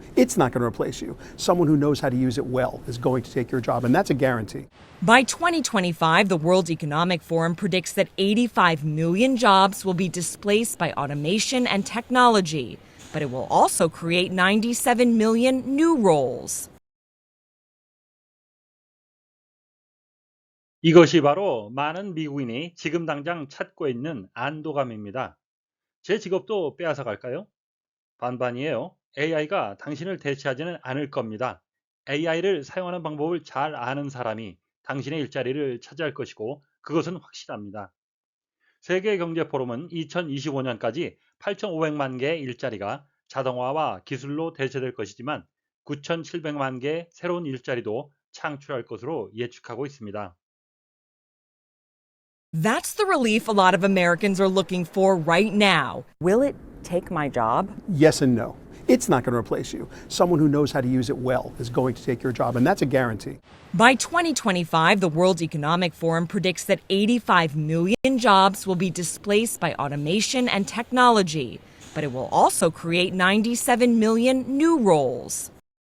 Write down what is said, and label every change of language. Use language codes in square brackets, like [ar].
[en] It's not going to replace you. Someone who knows how to use it well is going to take your job, and that's a guarantee. By 2025, the World Economic Forum predicts that 85 million jobs will be displaced by automation and technology, but it will also create 97 million new roles. [ko] 이것이 바로 많은 미국인이 지금 당장 찾고 있는 안도감입니다. 제 직업도 빼앗아 갈까요? 반반이에요. AI가 당신을 대체하지는 않을 겁니다. AI를 사용하는 방법을 잘 아는 사람이 당신의 일자리를 차지할 것이고 그것은 확실합니다. 세계경제포럼은 2025년까지 8,500만 개의 일자리가 자동화와 기술로 대체될 것이지만 9,700만 개의 새로운 일자리도 창출할 것으로 예측하고 있습니다. [en] That's the relief a lot of Americans are looking for right now. Will it take my job? Yes and no. It's not going to replace you. Someone who knows how to use it well is going to take your job, and that's a guarantee. By 2025, the World Economic Forum predicts that 85 million jobs will be displaced by automation and technology, but it will also create 97 million new roles.